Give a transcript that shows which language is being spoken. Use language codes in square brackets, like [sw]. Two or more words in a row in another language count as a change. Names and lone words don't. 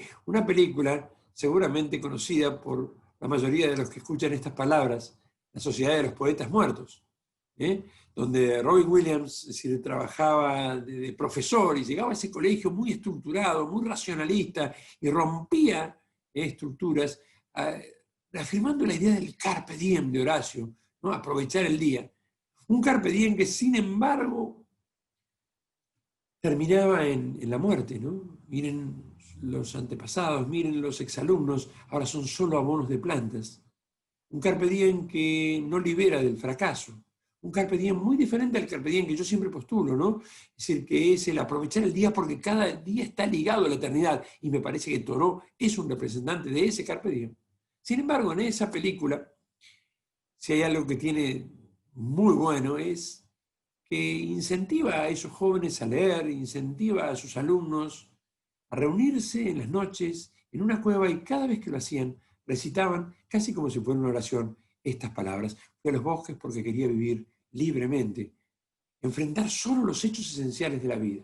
[es] Una película seguramente conocida por la mayoría de los que escuchan estas palabras, La Sociedad de los Poetas Muertos, donde Robin Williams, es decir, trabajaba de profesor y llegaba a ese colegio muy estructurado, muy racionalista, y rompía estructuras, afirmando la idea del [la] carpe diem [es] de Horacio, ¿no? Aprovechar el día. Un [la] carpe diem [es] que, sin embargo, terminaba en la muerte, ¿no? Miren los antepasados, miren los exalumnos, ahora son solo abonos de plantas. Un [la] carpe diem [es] que no libera del fracaso. Un [la] carpe diem [es] muy diferente al [la] carpe diem [es] que yo siempre postulo, ¿no? Es decir, que es el aprovechar el día porque cada día está ligado a la eternidad. Y me parece que Thoreau es un representante de ese [la] carpe diem. [es] Sin embargo, en esa película, si hay algo que tiene muy bueno, es que incentiva a esos jóvenes a leer, incentiva a sus alumnos a reunirse en las noches en una cueva, y cada vez que lo hacían, recitaban, casi como si fuera una oración, estas palabras: fui a los bosques porque quería vivir libremente, enfrentar solo los hechos esenciales de la vida.